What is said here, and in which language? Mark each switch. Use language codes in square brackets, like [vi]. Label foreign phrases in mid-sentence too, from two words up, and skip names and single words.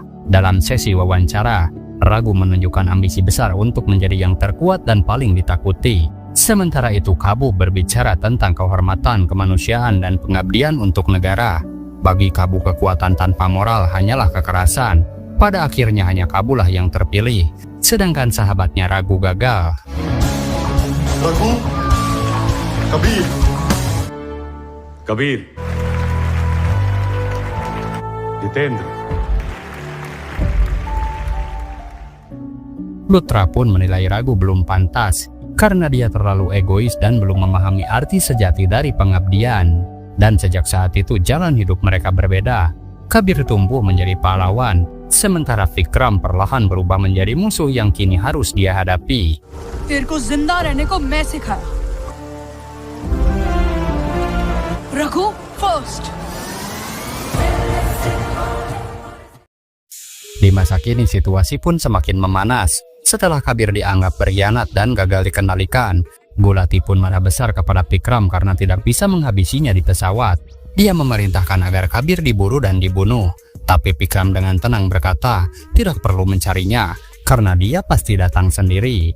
[id] Dalam sesi wawancara, Ragu menunjukkan ambisi besar untuk menjadi yang terkuat dan paling ditakuti. Sementara itu Kabu berbicara tentang kehormatan, kemanusiaan, dan pengabdian untuk negara. Bagi Kabu kekuatan tanpa moral hanyalah kekerasan. Pada akhirnya hanya Kabulah yang terpilih, sedangkan sahabatnya Ragu gagal. रघु, कबीर, कबीर, जितेंद्र, Lutra pun menilai ragu belum pantas karena dia terlalu egois dan belum memahami arti sejati dari pengabdian. Dan sejak saat itu jalan hidup mereka berbeda. Kabir tumbuh menjadi pahlawan, sementara Vikram perlahan berubah menjadi musuh yang kini harus dia hadapi. [hi] तेरे को जिंदा रहने को मैं सिखाया। रघु first। [id] Di masa kini situasi pun semakin memanas. Setelah Kabir dianggap berkhianat dan gagal dikendalikan, Gulati pun marah besar kepada Vikram karena tidak bisa menghabisinya di pesawat. Dia memerintahkan agar Kabir diburu dan dibunuh. Tapi Vikram dengan tenang berkata, tidak perlu mencarinya, karena dia pasti datang sendiri.